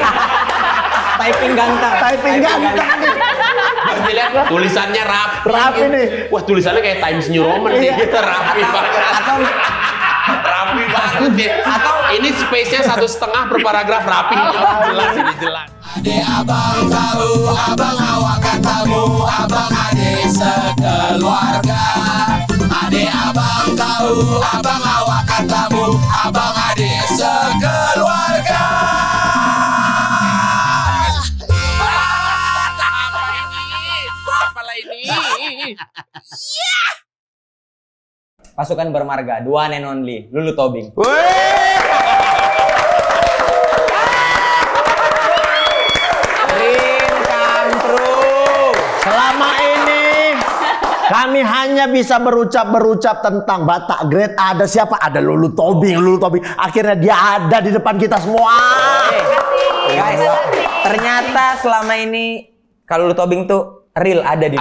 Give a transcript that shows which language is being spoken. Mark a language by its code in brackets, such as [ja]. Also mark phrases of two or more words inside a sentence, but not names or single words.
[id] Typing ganteng. Nih. Pas dilihat tulisannya Rapi nih. Wah tulisannya kayak Times New Roman nih. Iya. Kita rapi banget. Rapi banget nih. Atau ini space-nya 1,5 per paragraf rapi. Jelas ini jelas. Ade abang tahu, abang awak katamu, abang ade sekeluarga. Ade abang tahu, abang awak katamu, abang ade sekeluarga. Apalah ini? Pasukan bermarga, [en] the one and only, Lulu Tobing. Dream come true. [id] Selama ini kami hanya bisa berucap tentang Batak Great. Ada siapa? Ada Lulu Tobing. Akhirnya dia ada di depan kita semua. Guys, ternyata selama ini kalau Lulu Tobing tuh real ada di